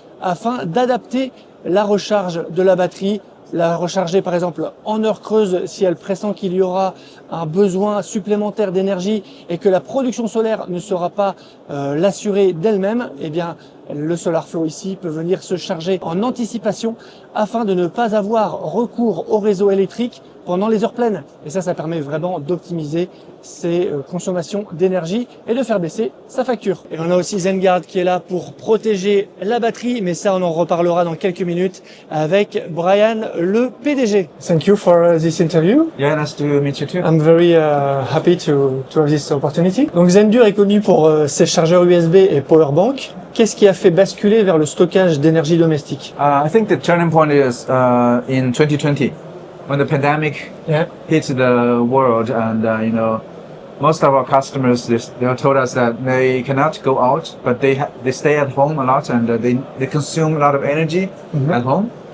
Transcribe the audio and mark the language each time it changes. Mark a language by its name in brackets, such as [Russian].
[French] afin d'adapter la recharge de la batterie, la recharger par exemple en heure creuse si elle pressent qu'il y aura un besoin supplémentaire d'énergie et que la production solaire ne sera pas l'assurer d'elle-même, eh bien le SolarFlow ici peut venir se charger en anticipation afin de ne pas avoir recours au réseau électrique pendant les heures pleines. Et ça permet vraiment d'optimiser ses consommations d'énergie et de faire baisser sa facture. Et on a aussi Zenguard qui est là pour protéger la batterie, mais ça on en reparlera dans quelques minutes avec Brian, le PDG. [English] Thank you for this interview. Yeah, nice to meet you too. I'm very happy to have this opportunity. [French] Donc Zendure est connu pour ses chargeurs USB et powerbank. Qu'est-ce qui a fait basculer vers le stockage d'énergie domestique? [English] I think the turning point is in 2020 when the pandemic hit the world, and most of our customers they told us that they cannot go out, but they stay at home a lot, and they consume a lot of energy at home.